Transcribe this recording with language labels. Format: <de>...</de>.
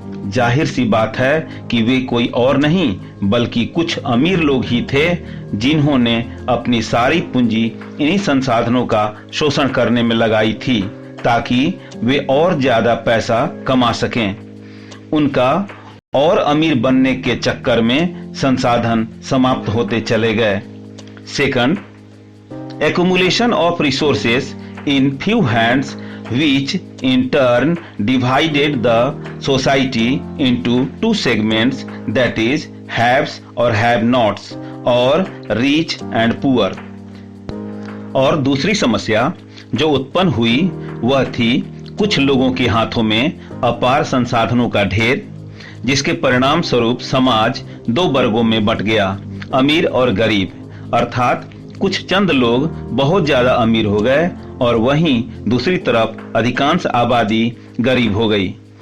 <hi>जाहिर सी बात है कि वे कोई और नहीं बल्कि कुछ अमीर लोग ही थे जिन्होंने अपनी सारी पूंजी इन्हीं संसाधनों का शोषण करने में लगाई थी ताकि वे और ज्यादा पैसा कमा सकें। उनका और अमीर बनने के चक्कर में संसाधन समाप्त होते चले गए।</hi> <en>Second, accumulation of resources in few hands which in turn divided the society into two segments, that is haves or have-nots और rich and poor।</en> <hi>और दूसरी समस्या जो उत्पन्न हुई वह थी कुछ लोगों के हाथों में अपार संसाधनों का ढेर, जिसके परिणाम स्वरूप समाज दो वर्गों में बंट गया, अमीर और गरीब। अर्थात कुछ चंद लोग बहुत ज्यादा अमीर हो गए और वहीं दूसरी तरफ अधिकांश आबादी गरीब हो गई।</hi>